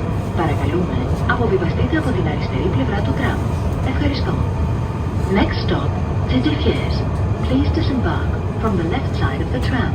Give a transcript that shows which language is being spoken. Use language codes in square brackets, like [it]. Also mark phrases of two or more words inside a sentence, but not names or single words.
[el] Παρακαλούμε, αποβιβαστείτε από την αριστερή πλευρά του τραμ. Ευχαριστώ. [en] Next stop, Τζεντιφιές. Please disembark from the left side of the tram.